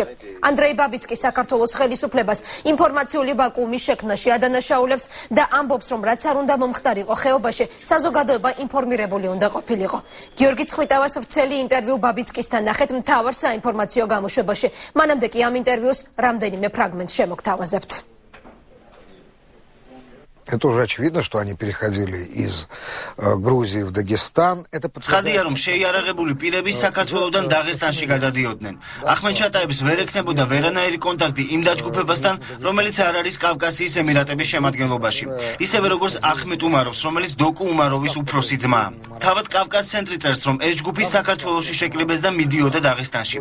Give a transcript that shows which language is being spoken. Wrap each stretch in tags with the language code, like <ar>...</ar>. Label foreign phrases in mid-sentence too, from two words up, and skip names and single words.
<ka>ანდრეი ბაბიცკი საქართველოს ხელისუფლებას ინფორმაციული ვაკუუმის შექმნაში ადანაშაულებს და ამბობს, რომ რაც არ უნდა მომხდარიყო ხეობაში, საზოგადოება ინფორმირებული უნდა ყოფილიყო. გიორგი ცხვითავას ვრცელი ინტერვიუ ბაბიცკისთან ნახეთ მთავარ საინფორმაციო გამოშვებაში. მანამდე კი ამ ინტერვიუს რამდენიმე ფრაგმენტს შემოგთავაზებთ.</ka> <ru>Это уже очевидно, что они переходили из Грузии в Дагестан.</ru> <ka>ცხადია, რომ შეიარაღებული პირები საქართველოსდან დაღესტანში გადადიოდნენ. ახმედ ჩატაევს ვერ ექნებოდა ვერანაირი კონტაქტი იმ დაჯგუფებასთან, რომელიც არ არის კავკასიის ემირატების შემადგენლობაში. ისევე როგორც ახმედ უმაროვს, რომელიც დოკუ უმაროვის უფროსი ძმაა. თავად კავკას ცენტრი წერს, რომ ეს ჯგუფი საქართველოში შეკლიბეს და მიდიოდა დაღესტანში.</ka>